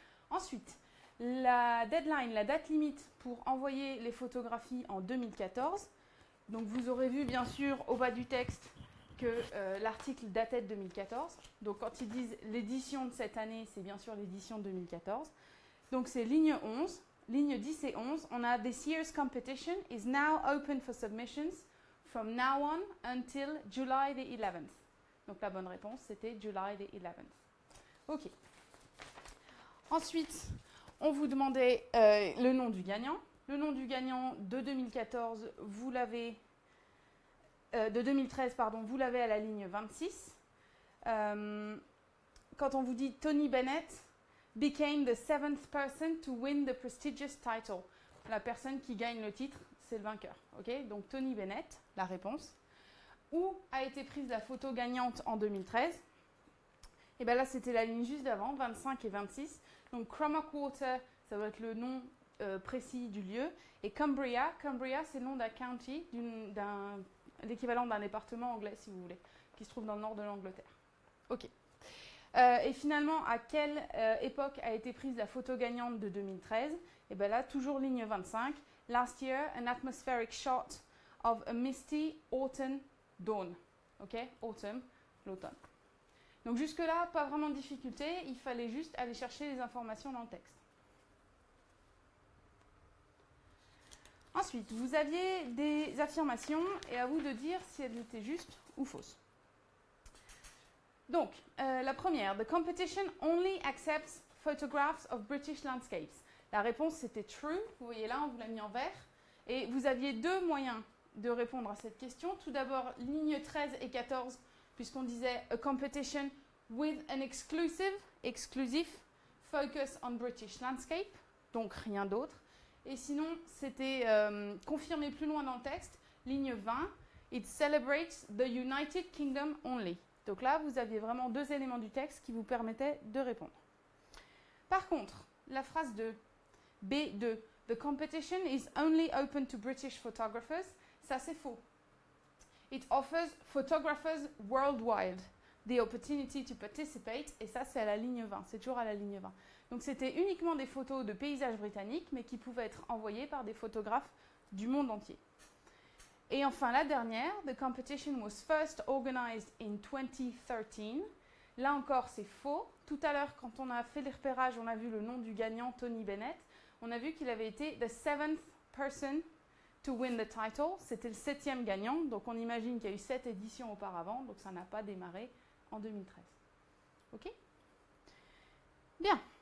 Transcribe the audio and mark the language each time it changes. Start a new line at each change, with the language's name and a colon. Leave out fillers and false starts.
French: Ensuite, la deadline, la date limite pour envoyer les photographies en 2014. Donc, vous aurez vu, bien sûr, au bas du texte que l'article datait de 2014. Donc, quand ils disent l'édition de cette année, c'est bien sûr l'édition de 2014. Donc, c'est ligne 11, ligne 10 et 11. On a
English: « This year's competition is now open for submissions from now on until July the 11th ».
French: Donc, la bonne réponse, c'était
English: July the 11th.
French: OK. Ensuite, on vous demandait le nom du gagnant. Le nom du gagnant de 2014, vous l'avez, de 2013, pardon, vous l'avez à la ligne 26. Quand on vous dit
English: Tony Bennett became the 7th person to win the prestigious title.
French: La personne qui gagne le titre, c'est le vainqueur. Okay? Donc Tony Bennett, la réponse. Où a été prise la photo gagnante en 2013? Et bien là, c'était la ligne juste d'avant, 25 et 26. Donc Cromack Water, ça va être le nom précis du lieu. Et Cumbria, c'est le nom d'un county, l'équivalent d'un département anglais, si vous voulez, qui se trouve dans le nord de l'Angleterre. OK. Et finalement, à quelle époque a été prise la photo gagnante de 2013? Et bien là, toujours ligne 25.
English: Last year, an atmospheric shot of a misty autumn dawn.
French: OK? Autumn, l'automne. Donc jusque-là, pas vraiment de difficulté. Il fallait juste aller chercher les informations dans le texte. Ensuite, vous aviez des affirmations et à vous de dire si elles étaient justes ou fausses. Donc, la première,
English: the competition only accepts photographs of British landscapes.
French: La réponse, c'était true. Vous voyez là, on vous l'a mis en vert. Et vous aviez 2 moyens de répondre à cette question. Tout d'abord, ligne 13 et 14, puisqu'on disait
English: a competition with an exclusive focus on British landscape,
French: donc rien d'autre. Et sinon, c'était confirmé plus loin dans le texte, ligne 20,
English: it celebrates the United Kingdom only.
French: Donc là, vous aviez vraiment 2 éléments du texte qui vous permettaient de répondre. Par contre, la phrase 2, B2,
English: The competition is only open to British photographers.
French: Ça, c'est faux.
English: It offers photographers worldwide the opportunity to participate.
French: Et ça, c'est à la ligne 20. C'est toujours à la ligne 20. Donc, c'était uniquement des photos de paysages britanniques, mais qui pouvaient être envoyées par des photographes du monde entier. Et enfin, la dernière,
English: the competition was first organized in 2013.
French: Là encore, c'est faux. Tout à l'heure, quand on a fait les repérages, on a vu le nom du gagnant, Tony Bennett. On a vu qu'il avait été
English: the 7th person to win the title.
French: C'était le 7e gagnant. Donc, on imagine qu'il y a eu 7 éditions auparavant. Donc, ça n'a pas démarré en 2013. OK? Bien.